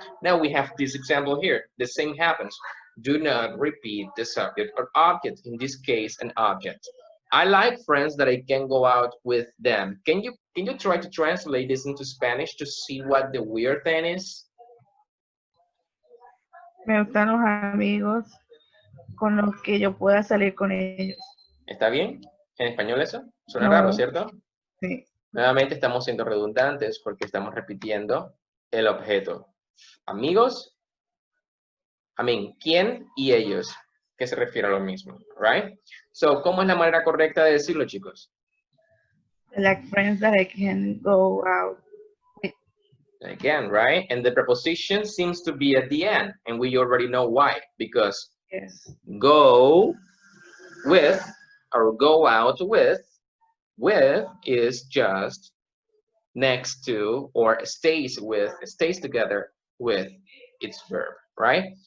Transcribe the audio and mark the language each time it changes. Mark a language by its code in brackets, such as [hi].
[en] Now we have this example here. The same happens. Do not repeat the subject or object. In this case, an object. I like friends that I can go out with them. Can you try to translate this into Spanish to see what the weird thing is? [es] Me gustan los amigos con los que yo pueda salir con ellos. ¿Está bien? ¿En español eso? Suena No. raro, ¿cierto? Sí. Nuevamente estamos siendo redundantes porque estamos repitiendo el objeto. Amigos, ¿quién y ellos? Que se refiere a lo mismo, [en] right? So, [es] ¿cómo es la manera correcta de decirlo, chicos? [en] I like friends that I can go out with. Again, right? And the preposition seems to be at the end, and we already know why, because Yes. go with or go out with is just next to or stays together with its verb, right?